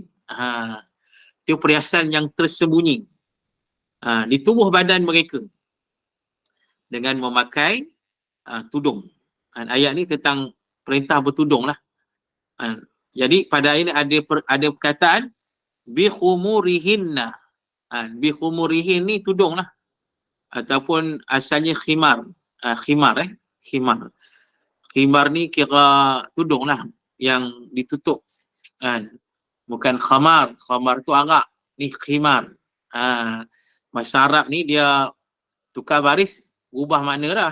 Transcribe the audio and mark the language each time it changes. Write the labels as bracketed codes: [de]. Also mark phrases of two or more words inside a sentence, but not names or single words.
[ms] Itu perhiasan yang tersembunyi di tubuh badan mereka dengan memakai tudung. Ayat ni tentang perintah bertudung lah. Jadi pada ayat ni ada perkataan [ar] بخمرهن. بخمرهن [ms] ni tudung lah, ataupun asalnya khimar. Khimar ni kira tudung lah yang ditutup. Bukan khamar tu arak, ni khimar. Bahasa Arab ni dia tukar baris ubah makna dah.